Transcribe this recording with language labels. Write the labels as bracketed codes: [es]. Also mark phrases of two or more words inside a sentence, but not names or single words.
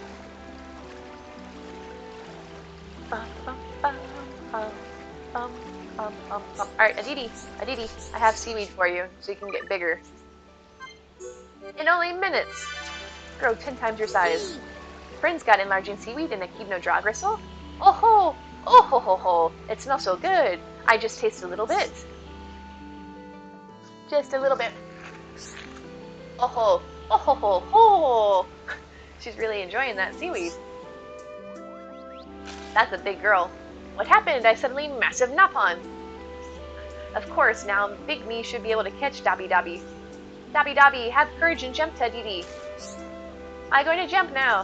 [en] Bum, bum, bum, bum, bum, bum, bum, bum. Alright, Aditi, I have seaweed for you so you can get bigger. In only minutes! Grow 10 times your size. Friends got enlarging seaweed and echidna gristle. Oh ho! Oh ho ho ho! It smells so good. I just tasted a little bit. Just a little bit. Oh ho! Oh ho ho ho! She's really enjoying that seaweed. That's a big girl. What happened? I suddenly massive Napon. Of course, now Big Me should be able to catch Dabby Dabby. Dabby Dabby, have courage and jump to Aditi. I'm going to jump now.